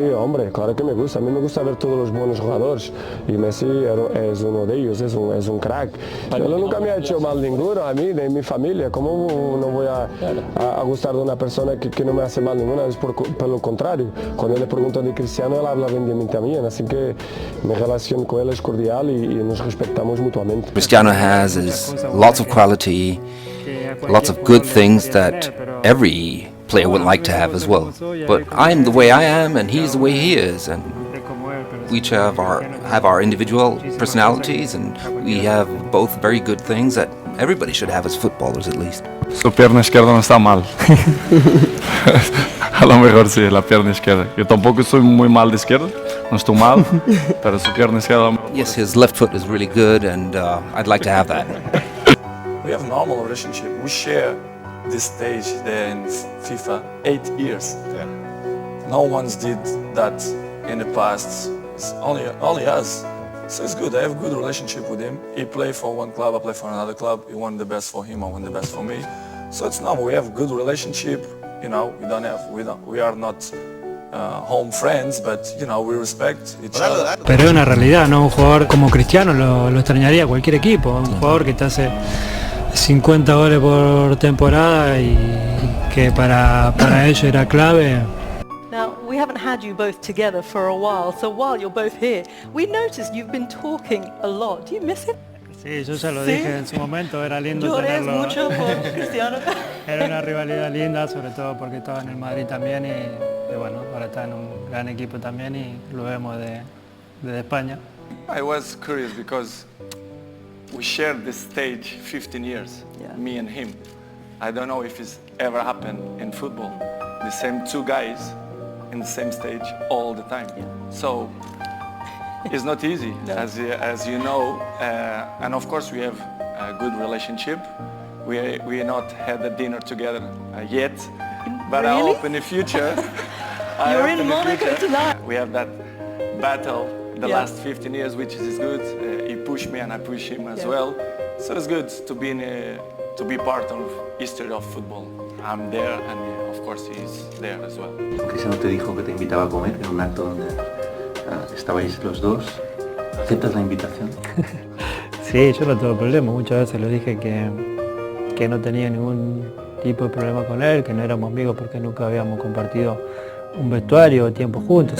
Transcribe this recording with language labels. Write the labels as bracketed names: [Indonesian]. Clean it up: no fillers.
[Spanish] Sí, hombre, claro que me gusta. A mí me gusta ver todos los buenos jugadores y Messi es uno de ellos, es un crack. Él nunca me ha hecho mal ninguno, a mí, ni a mi familia. ¿Cómo no voy a gustar de una persona que no me hace mal ninguna? Es por lo contrario. Cuando le pregunto de Cristiano, él habla bien de mí también. Así que mi relación con él es cordial y nos respetamos mutuamente. [English] Cristiano has lots of quality, lots of good things that every player would like to have as well. But I'm the way I am and he's the way he is, and we each have our individual personalities, and we have both very good things that everybody should have as footballers at least. [Spanish] Su pierna izquierda no está mal. A lo mejor sí, la pierna izquierda. Yo tampoco soy muy mal de izquierda, no estoy mal, pero su pierna izquierda... [English] Yes, his left foot is really good, and I'd like to have that. We have a normal relationship. We share this stage there in FIFA 8 years. Yeah. No one's did that in the past. It's only us. So it's good. I have a good relationship with him. He play for one club, I play for another club. He want the best for him, I want the best for me. So it's normal. We have a good relationship. You know, we are not home friends, but you know, we respect each other. [Spanish] Pero es una realidad, ¿no? Un jugador como Cristiano lo extrañaría cualquier equipo. Un jugador que te hace 50 goles por temporada y que para ello era clave. [English] Now, we haven't had you both together for a while, so while you're both here, we noticed you've been talking a lot. Do you miss it? [Spanish] Sí, yo ya lo dije en su momento, era lindo ¿Llores tenerlo. mucho por Cristiano? Era una rivalidad linda, sobre todo porque estaba en el Madrid también y bueno, ahora está en un gran equipo también y lo vemos de España. [English] I was curious because we shared this stage 15 years, me and him. I don't know if it's ever happened in football. The same two guys in the same stage all the time. So it's not easy, as you know. And of course we have a good relationship. We not had a dinner together yet, but I hope in the future. You're in Monaco tonight. We have that battle the last 15 years, which is good. He pushed me and I push him as well. So it's good to be part of history of football. I'm there and of course he's there as well. [Spanish] Cristiano te dijo que te invitaba a comer en un acto donde estabais los dos. ¿Aceptas la invitación? Sí, yo no tengo problema. Muchas veces le dije que no tenía ningún tipo de problema con él, que no éramos amigos porque nunca habíamos compartido un vestuario o tiempo juntos.